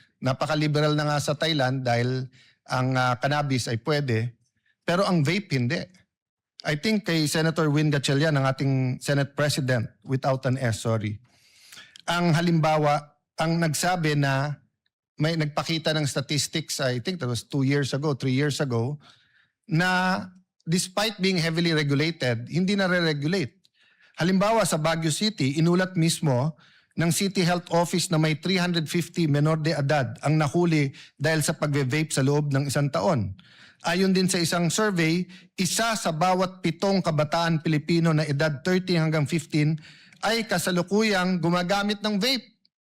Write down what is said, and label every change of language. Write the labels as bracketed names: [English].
[Filipino] Napaka-liberal na nga sa Thailand dahil ang cannabis ay pwede, pero ang vape hindi. [English] I think kay Senator Win Gatchalian, [Filipino] ang ating [English] Senate President, without an S, sorry. [Filipino] Ang halimbawa, ang nagsabi na may nagpakita ng statistics, [English] I think that was 2 years ago, [Filipino] 3 years ago, na [English] despite being heavily regulated, [Filipino] hindi na re-regulate. Halimbawa sa Baguio City, inulat mismo ng City Health Office na may 350 menor de edad ang nahuli dahil sa pagve-vape sa loob ng 1 taon. Ayon din sa isang survey, 1 sa bawat 7 kabataan Pilipino na edad 13 hanggang 15 ay kasalukuyang gumagamit ng vape.